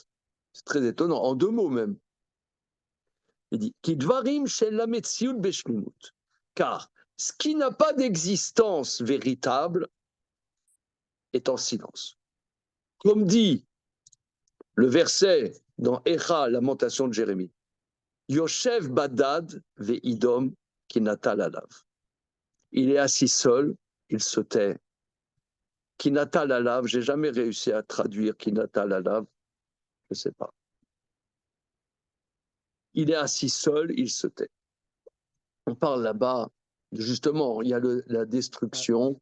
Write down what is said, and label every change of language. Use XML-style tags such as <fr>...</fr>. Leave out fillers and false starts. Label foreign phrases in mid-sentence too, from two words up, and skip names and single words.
<fr>C'est très étonnant, en 2 mots même. Il dit</fr> <he>כדברים של לא מציאות בשלמות.</he> <fr>Car ce qui n'a pas d'existence véritable est en silence. Comme dit le verset dans Echa, Lamentation de Jérémie.</fr> <he>יושב בדד וידום כי נטל עליו.</he> <fr>Il est assis seul, il se tait.</fr> <he>כי נטל עליו,</he> <fr>j'ai jamais réussi à traduire</fr> <he>כי נטל עליו,</he> <fr>je sais pas. Il est assis seul, il se tait. On parle là-bas, justement, il y a la destruction.</fr>